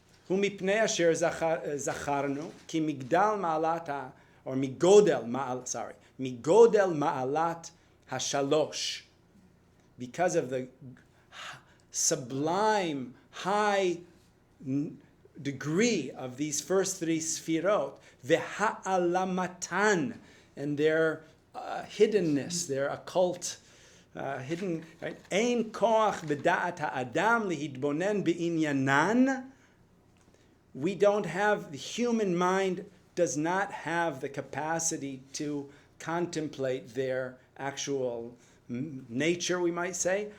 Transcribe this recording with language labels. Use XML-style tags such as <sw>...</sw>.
<he>ומפני אשר זכרנו, כי מגדל מעלת,</he> <en>or</en> <he>מגודל מעלת השלוש,</he> <en>because of the sublime, high degree of these first 3 sfirot,</en> <he>והעלמתן,</he> <en>and their hiddenness, their occult, hidden, right?</en> <he>אין כוח בדעת האדם להתבונן בעניינן.</he> <en>We don't have, the human mind does not have the capacity to contemplate their actual nature, we might say.</en>